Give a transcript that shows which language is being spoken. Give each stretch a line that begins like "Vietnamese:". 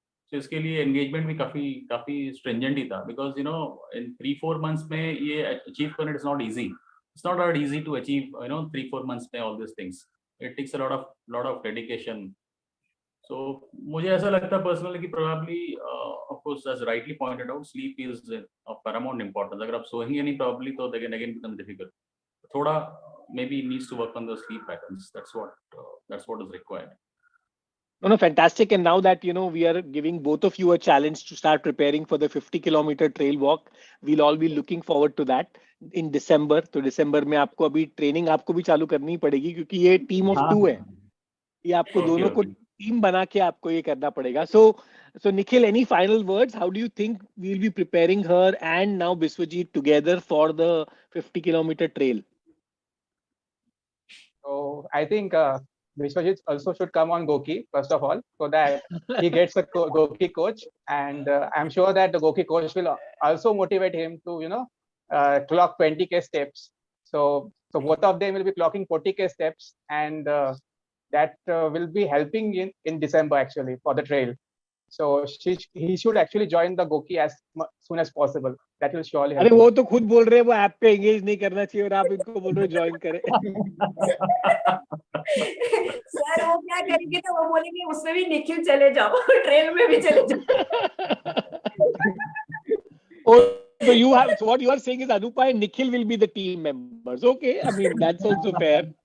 Hindi: So इसके लिए engagement भी काफी stringent ही था,
English: because in 3-4 months
Hindi: में ये achieve करना
English: is not easy. It's not that easy to achieve 3-4 months में all these things. It takes a lot of dedication. So
Hindi: मुझे ऐसा लगता है
English: personally कि probably of course as rightly pointed out, sleep is of paramount importance.
Hindi: अगर आप सोएंगे नहीं probably तो
English: again becomes difficult. थोड़ा maybe needs to work on the sleep patterns. That's what is required. No, fantastic. And now that, we are giving both of you a challenge to start preparing for the 50-kilometer trail walk, we'll all be looking forward to that in December.
Hindi: तो December में आपको अभी training आपको भी चालू करनी पड़ेगी, क्योंकि ये
English: team of 2
Hindi: है. ये आपको दोनों को team बना के आपको ये करना पड़ेगा.
English: So Nikhil, any final words? How do you think we'll be preparing her and now Biswajit together for the 50-kilometer trail? So I think Vishwajit also should come on GOQii first of all, so that he gets a GOQii coach, and I'm sure that the GOQii coach will also motivate him to clock 20K steps. So both of them will be clocking 40K steps, and that will be helping in December actually for the trail. So he should actually join the GOQii as soon as possible. That will surely help.
Hindi: अरे वो तो खुद बोल रहे हैं वो app पे engage नहीं करना चाहिए, और आप इनको बोल रहे हो ज्वाइन करें. सर वो क्या करेंगे, तो वो बोलेंगे उसमें भी निखिल चले जाओ, ट्रेल में भी चले जाओ.
English: So what you are saying is Anupa and Nikhil will be the team members. Okay, I mean that's also fair.